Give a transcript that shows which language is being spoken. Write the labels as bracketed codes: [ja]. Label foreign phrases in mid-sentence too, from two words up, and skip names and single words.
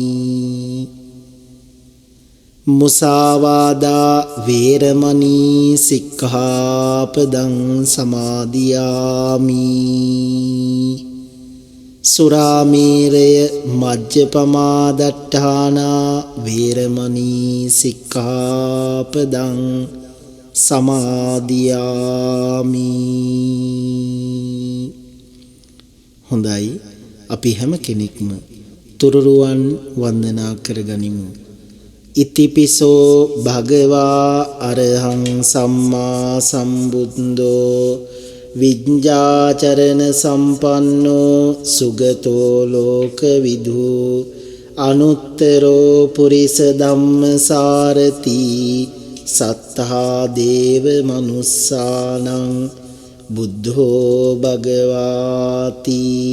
[pi] මුසාවාදා වේරමණී සික්ඛාපදං සමාදියාමි සුරාමේරය මජ්ජපමාදට්ඨානා වේරමණී සික්ඛාපදං සමාදියාමි. [si] හොඳයි, අපි හැම කෙනෙක්ම තුරුරුවන් වන්දනා කරගනිමු. [pi] ඉතිපිසෝ භගවා අරහං සම්මා සම්බුද්ධෝ විඤ්ඤාචරණ සම්පන්නෝ සුගතෝ ලෝකවිදු අනුත්තරෝ පුරිස ධම්මසාරති සත්තා දේව මනුස්සානං බුද්ධෝ භගවාති